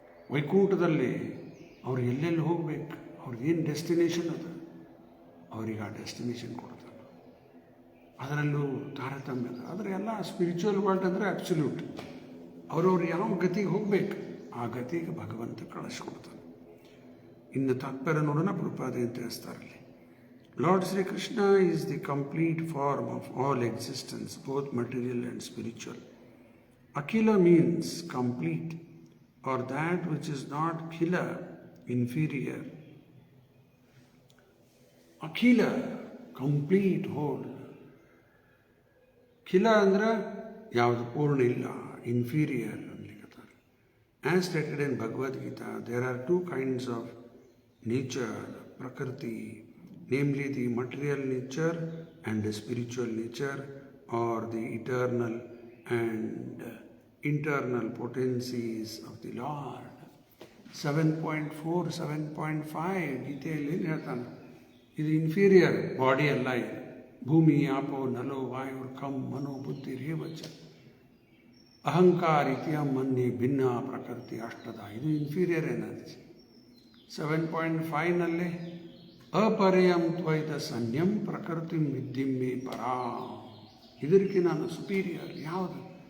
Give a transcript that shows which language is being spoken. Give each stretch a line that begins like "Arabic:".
Kannada: ವೈಕುಂಠದಲ್ಲಿ ಅವ್ರು ಎಲ್ಲೆಲ್ಲಿ ಹೋಗ್ಬೇಕು, ಅವ್ರಿಗೇನು ಡೆಸ್ಟಿನೇಷನ್ ಅದು, ಅವ್ರಿಗೆ ಆ ಡೆಸ್ಟಿನೇಷನ್ ಕೊಡ್ತಾರೆ. ಅದರಲ್ಲೂ ತಾರತಮ್ಯ ಅದ. ಆದರೆ ಎಲ್ಲ ಸ್ಪಿರಿಚುವಲ್ ವರ್ಲ್ಡ್ ಅಂದರೆ ಅಬ್ಸಲ್ಯೂಟ್. ಅವ್ರವ್ರು ಯಾವ ಗತಿಗೆ ಹೋಗ್ಬೇಕು, ಆ ಗತಿಗೆ ಭಗವಂತ ಕಳಿಸ್ಕೊಡ್ತಾನೆ. ಇನ್ನು ತಾತ್ಪರ್ಯ ನೋಡೋಣ, ಪ್ರಭುಪಾದ ಏನು ತಿಳಿಸ್ತಾರಲ್ಲಿ.
English: Lord Sri Krishna is the complete form of all existence, both material and spiritual. Akhila means complete, or that which is not khila, inferior. Akhila, complete, whole.
Kannada: Khila andra ಯಾವುದು ಪೂರ್ಣ ಇಲ್ಲ, inferior ಅನ್ಲಿಕ್ಕತ್ತಾರೆ.
English: As stated in Bhagavad Gita, there are 2 kinds of nature, prakriti, namely the material nature and the spiritual nature, or the eternal and internal potencies of the Lord.
Kannada: 7.4, 7.5 ಗೀತೆಯಲ್ಲಿ ಏನು ಹೇಳ್ತಾನೆ? ಇದು inferior body ಅಲ್ಲ, ಇದು ಭೂಮಿ, ಆಪೋ, ನಲೋ, ವಾಯು, ಕಂ, ಮನೋ, ಬುದ್ಧಿ, ರೇವಚ, ಅಹಂಕಾರ, ಇತಿಯ, ಮನ್ಯ, ಭಿನ್ನ, ಪ್ರಕೃತಿ, ಅಷ್ಟದ, ಇದು ಇನ್ಫೀರಿಯರ್ ಎನರ್ಜಿ. 7.5ನಲ್ಲಿ ಅಪರ್ಯಂ ತ್ವೈತ ಸನ್ಯಂ ಪ್ರಕೃತಿ ವಿದ್ಯಮ್ಮೆ ಪರಾ, ಇದಕ್ಕೆ ನಾನು ಸುಪೀರಿಯರ್. ಯಾವುದು?